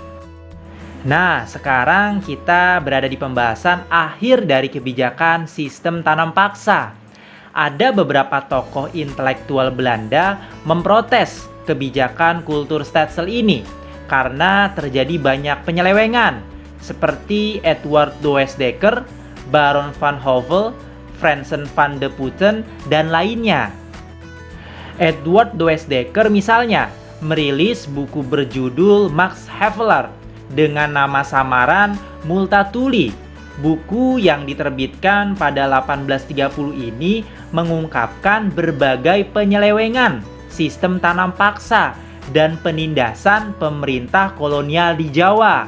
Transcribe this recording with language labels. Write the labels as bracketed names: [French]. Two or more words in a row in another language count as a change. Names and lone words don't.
[Indonesian] Nah, sekarang kita berada di pembahasan akhir dari kebijakan sistem tanam paksa. Ada beberapa tokoh intelektual Belanda memprotes kebijakan kultur Tetzel ini karena terjadi banyak penyelewengan, seperti Edward de Westdekker, Baron van Hove, Fransen van de Putten, dan lainnya. Edward de Westdekker misalnya merilis buku berjudul Max Havelaar dengan nama samaran Multatuli. Buku yang diterbitkan pada 1830 ini mengungkapkan berbagai penyelewengan sistem tanam paksa dan penindasan pemerintah kolonial di Jawa.